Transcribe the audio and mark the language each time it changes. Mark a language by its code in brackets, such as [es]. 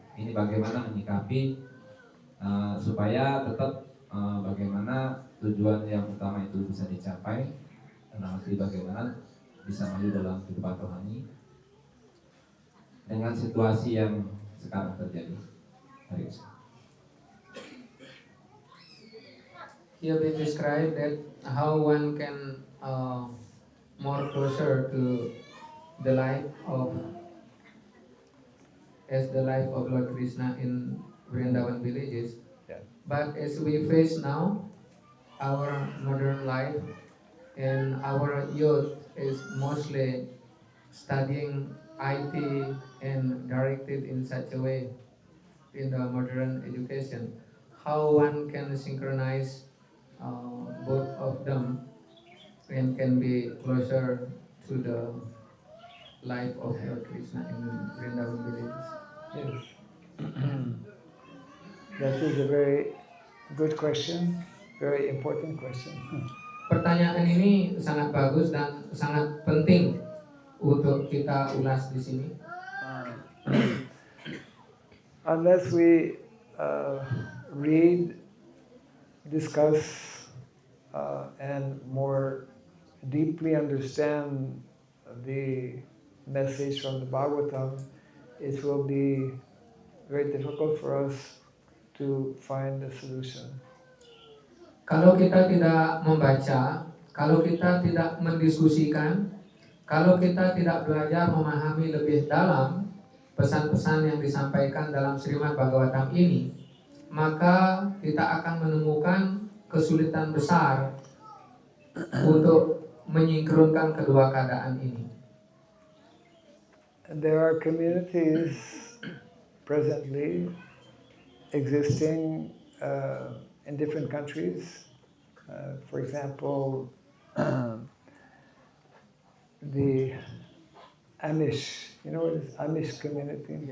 [id] Ini bagaimana menyikapi supaya tetap bagaimana tujuan yang utama itu bisa dicapai, dan nanti bagaimana bisa maju dalam kehidupan rohani dengan situasi yang sekarang terjadi. [en] Here we describe that how one can more closer to the life of Lord Krishna in Vrindavan villages. Yeah. But as we face now our modern life, and our youth is mostly studying IT and directed in such a way, in the modern education, how one can synchronize both of them and can be closer to the life of Lord Krishna in Vrindavan villages. Yes. That is a very good question, very important question. [id] Pertanyaan ini sangat bagus dan sangat penting untuk kita ulas di sini. [en] Unless we read, discuss, and more deeply understand the message from the Bhagavatam, it will be very difficult for us to find a solution. [id] Kalau kita tidak membaca, kalau kita tidak mendiskusikan, kalau kita tidak belajar memahami lebih dalam pesan-pesan yang disampaikan dalam Srimad Bhagavatam ini, maka kita akan menemukan kesulitan besar untuk menyingkronkan kedua keadaan ini. [en] There are communities presently existing in different countries. For example, the Amish, you know what is Amish community?